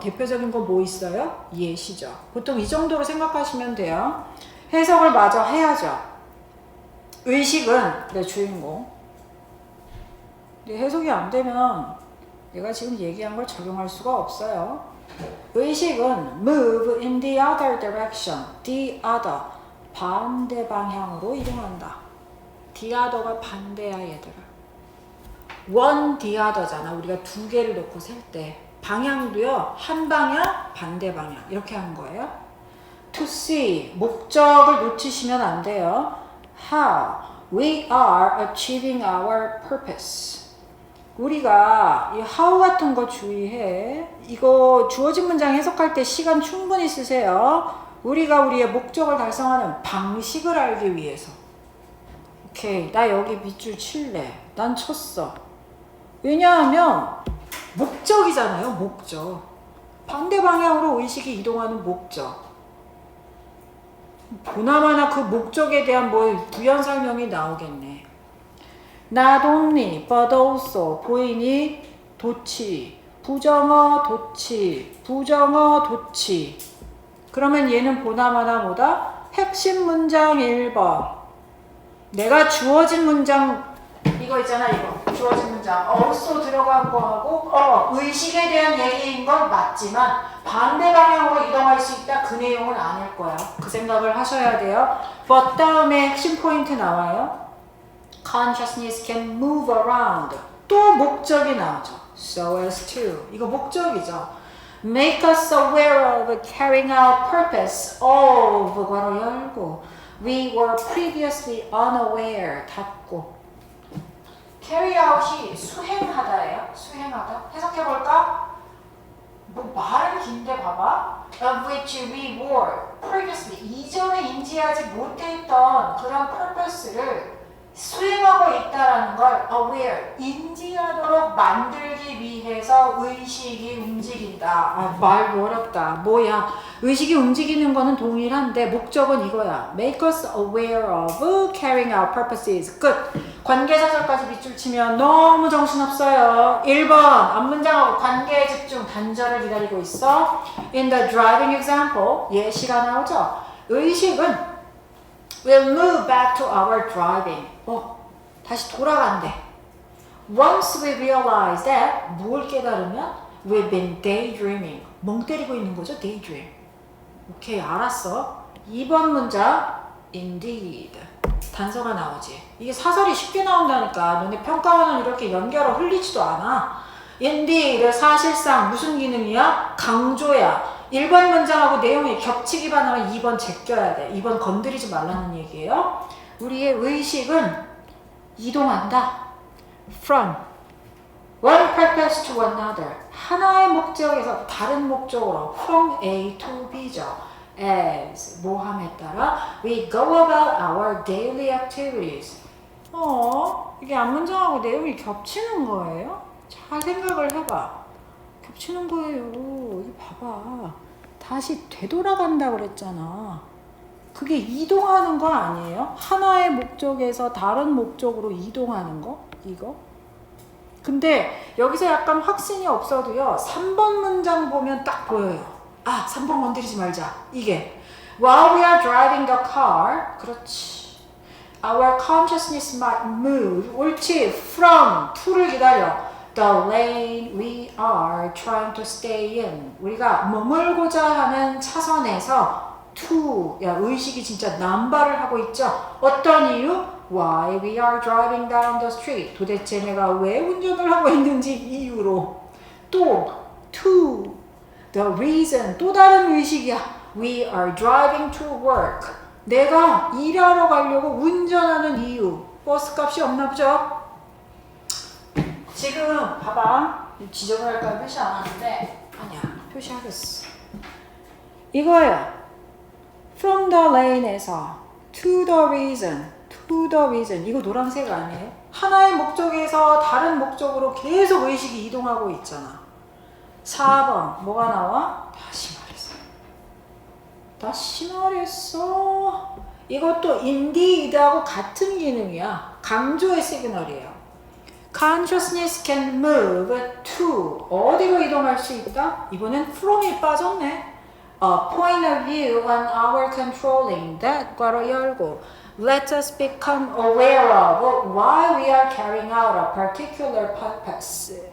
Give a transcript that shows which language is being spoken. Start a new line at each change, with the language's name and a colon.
Korean: 대표적인 거 뭐 있어요? 예시죠. 보통 이 정도로 생각하시면 돼요. 해석을 마저 해야죠. 의식은 내 주인공. 근데 해석이 안 되면 내가 지금 얘기한 걸 적용할 수가 없어요. 의식은
English: move in the other direction, the other,
Korean: 반대 방향으로 이동한다. the other가 반대야 얘들아.
English: one the other잖아.
Korean: 우리가 두 개를 놓고 셀 때 방향도요 한 방향 반대 방향 이렇게 하는 거예요.
English: to see,
Korean: 목적을 놓치시면 안 돼요.
English: how we are achieving our purpose.
Korean: 우리가 이 how 같은 거 주의해. 이거 주어진 문장 해석할 때 시간 충분히 쓰세요. 우리가 우리의 목적을 달성하는 방식을 알기 위해서. 오케이, 나 여기 밑줄 칠래. 난 쳤어. 왜냐하면 목적이잖아요. 목적. 반대 방향으로 의식이 이동하는 목적. 보나마나 그 목적에 대한 뭐 부연 설명이 나오겠네.
English: Not only, but also. 보이니? 도치.
Korean: 부정어, 도치. 부정어, 도치. 그러면 얘는 보나마나 뭐다? 핵심 문장 1번. 내가 주어진 문장, 이거 있잖아, 이거. 주어진 문장. also 들어간 거하고, 의식에 대한 얘기인 건 맞지만, 반대 방향으로 이동할 수 있다. 그 내용은 아닐 거야. 그 생각을 하셔야 돼요. but 다음에 핵심 포인트 나와요.
English: Consciousness can move around.
Korean: 또 목적이 나오죠. So as to. 이거 목적이죠.
English: Make us aware of carrying out purpose of
Korean: 괄호 열고
English: we were previously unaware
Korean: 닫고
English: carry out이
Korean: 수행하다예요. 수행하다. 해석해볼까? 뭐 말은 긴데 봐봐.
English: Of which we were previously
Korean: 이전에 인지하지 못했던 그런 purpose를 수행하고 있다라는 걸 aware, 인지하도록 만들기 위해서 의식이 움직인다. 말 어렵다. 뭐야? 의식이 움직이는 거는 동일한데 목적은 이거야.
English: Make us aware of carrying out purposes.
Korean: 끝. 관계사절까지 밑줄 치면 너무 정신없어요. 1번 앞문장하고 관계에 집중 단절을 기다리고 있어.
English: In the driving example
Korean: 예시가 나오죠. 의식은
English: We'll move back to our driving.
Korean: 다시 돌아간대.
English: Once we realize that,
Korean: 뭘 깨달으면
English: we've been daydreaming.
Korean: 멍 때리고 있는 거죠, daydream. 오케이, 알았어. 2번 문장, indeed. 단서가 나오지. 이게 사설이 쉽게 나온다니까. 너네 평가원은 이렇게 연결어 흘리지도 않아. indeed, 사실상 무슨 기능이야? 강조야. 1번 문장하고 내용이 겹치기만 하면 2번 제껴야 돼. 2번 건드리지 말라는 얘기예요. 우리의 의식은 이동한다.
English: From one purpose to another.
Korean: 하나의 목적에서 다른 목적으로 from A to B죠.
English: As
Korean: 뭐함에 따라
English: we go about our daily activities.
Korean: 이게 앞문장하고 내용이 겹치는 거예요? 잘 생각을 해봐. 겹치는 거예요. 이거 봐봐. 다시 되돌아간다 그랬잖아. 그게 이동하는 거 아니에요? 하나의 목적에서 다른 목적으로 이동하는 거? 이거? 근데 여기서 약간 확신이 없어도요. 3번 문장 보면 딱 보여요. 3번 건드리지 말자. 이게
English: While we are driving the car,
Korean: 그렇지.
English: Our consciousness might move, 옳지.
Korean: From, to를 기다려.
English: The lane we are trying to stay in.
Korean: 우리가 머물고자 하는 차선에서 to, 야 의식이 진짜 남발을 하고 있죠. 어떤 이유?
English: Why we are driving down the street.
Korean: 도대체 내가 왜 운전을 하고 있는지 이유로. 또 to the reason. 또 다른 의식이야.
English: We are driving to work.
Korean: 내가 일하러 가려고 운전하는 이유. 버스 값이 없나 보죠? 지금 봐봐. 지적을 할까 표시 안 하는데 아니야. 표시하겠어. 이거예요.
English: From the lane에서 to the reason. To the reason.
Korean: 이거 노란색 아니에요? 하나의 목적에서 다른 목적으로 계속 의식이 이동하고 있잖아. 4번 뭐가 나와? 다시 말했어. 이것도 indeed하고 같은 기능이야. 강조의 시그널이에요.
English: Consciousness can move to
Korean: 어디로 이동할 수 있다? 이번엔 from이 빠졌네.
English: A point of view on our controlling that
Korean: 괄호 열고
English: let us become aware of why we are carrying out a particular purpose.